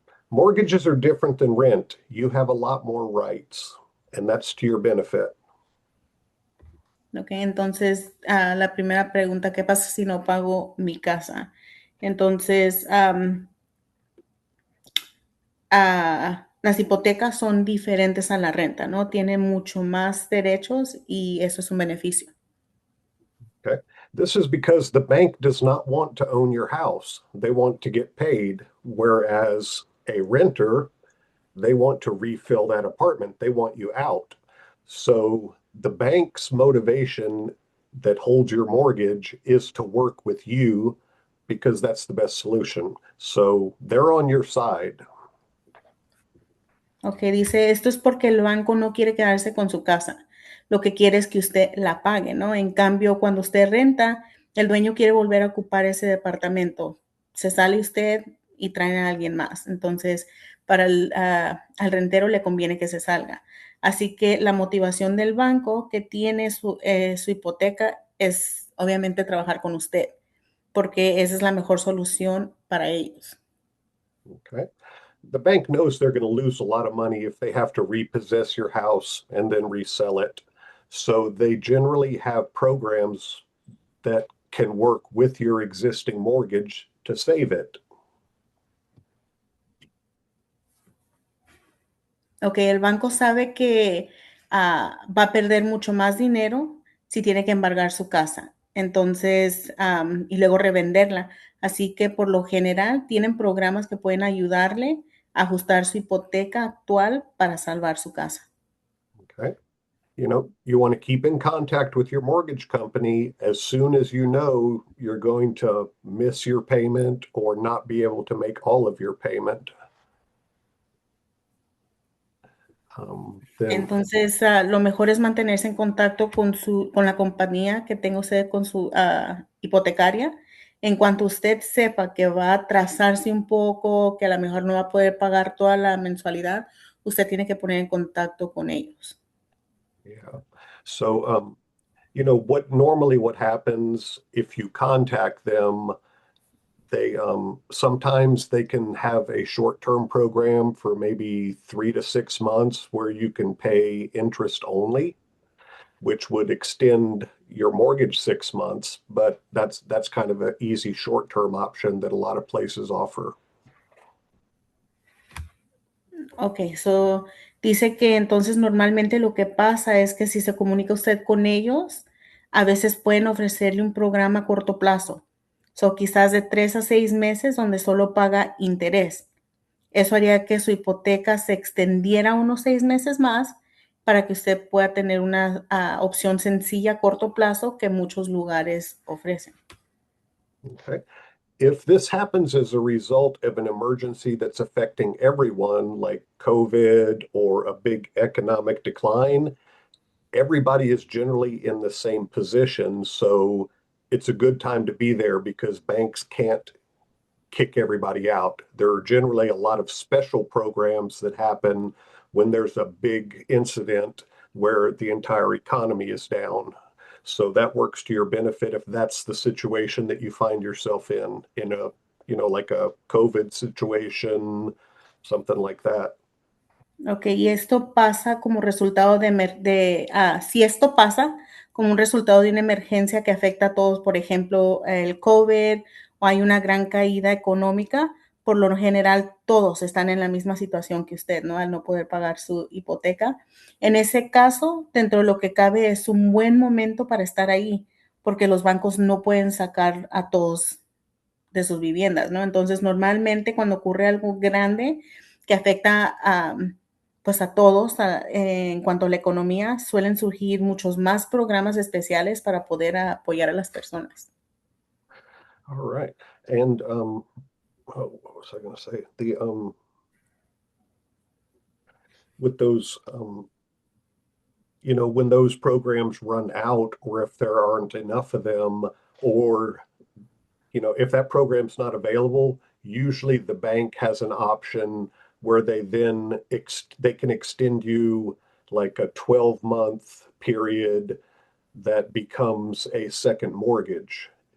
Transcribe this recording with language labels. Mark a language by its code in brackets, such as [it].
[en] Mortgages are different than rent. You have a lot more rights, and that's to your benefit. [es] Ok, entonces la primera pregunta, ¿qué pasa si no pago mi casa? Entonces, las hipotecas son diferentes a la renta, ¿no? Tiene mucho más derechos y eso es un beneficio. [en] Okay. This is because the bank does not want to own your house. They want to get paid, whereas a renter, they want to refill that apartment. They want you out. So the bank's motivation that holds your mortgage is to work with you because that's the best solution. So they're on your side. [es] Ok, dice, esto es porque el banco no quiere quedarse con su casa. Lo que quiere es que usted la pague, ¿no? En cambio, cuando usted renta, el dueño quiere volver a ocupar ese departamento. Se sale usted y traen a alguien más. Entonces, al rentero le conviene que se salga. Así que la motivación del banco que tiene su hipoteca es obviamente trabajar con usted, porque esa es la mejor solución para ellos. [en] Okay. The bank knows they're going to lose a lot of money if they have to repossess your house and then resell it. So they generally have programs that can work with your existing mortgage to save it. [es] Ok, el banco sabe que va a perder mucho más dinero si tiene que embargar su casa. Entonces, y luego revenderla. Así que por lo general tienen programas que pueden ayudarle a ajustar su hipoteca actual para salvar su casa. [en] Okay. You want to keep in contact with your mortgage company as soon as you know you're going to miss your payment or not be able to make all of your payment. [es] Entonces, lo mejor es mantenerse en contacto con la compañía que tenga usted con su hipotecaria. En cuanto usted sepa que va a atrasarse un poco, que a lo mejor no va a poder pagar toda la mensualidad, usted tiene que poner en contacto con ellos. [en] Yeah. So, what happens if you contact them, they sometimes they can have a short-term program for maybe 3 to 6 months where you can pay interest only, which would extend your mortgage 6 months, but that's kind of an easy short-term option that a lot of places offer. [es] Ok, so dice que entonces normalmente lo que pasa es que si se comunica usted con ellos, a veces pueden ofrecerle un programa a corto plazo. So quizás de 3 a 6 meses donde solo paga interés. Eso haría que su hipoteca se extendiera unos 6 meses más para que usted pueda tener una opción sencilla a corto plazo que muchos lugares ofrecen. [en] Okay. If this happens as a result of an emergency that's affecting everyone, like COVID or a big economic decline, everybody is generally in the same position. So it's a good time to be there because banks can't kick everybody out. There are generally a lot of special programs that happen when there's a big incident where the entire economy is down. So that works to your benefit if that's the situation that you find yourself in like a COVID situation, something like that. [es] Ok, y esto pasa como resultado si esto pasa como un resultado de una emergencia que afecta a todos, por ejemplo, el COVID o hay una gran caída económica, por lo general todos están en la misma situación que usted, ¿no? Al no poder pagar su hipoteca. En ese caso, dentro de lo que cabe, es un buen momento para estar ahí, porque los bancos no pueden sacar a todos de sus viviendas, ¿no? Entonces, normalmente cuando ocurre algo grande que afecta a, pues a todos en cuanto a la economía, suelen surgir muchos más programas especiales para poder apoyar a las personas. [en] All right. And what was I going to say? With those when those programs run out, or if there aren't enough of them, or if that program's not available, usually the bank has an option where they then they can extend you like a 12-month period that becomes a second mortgage.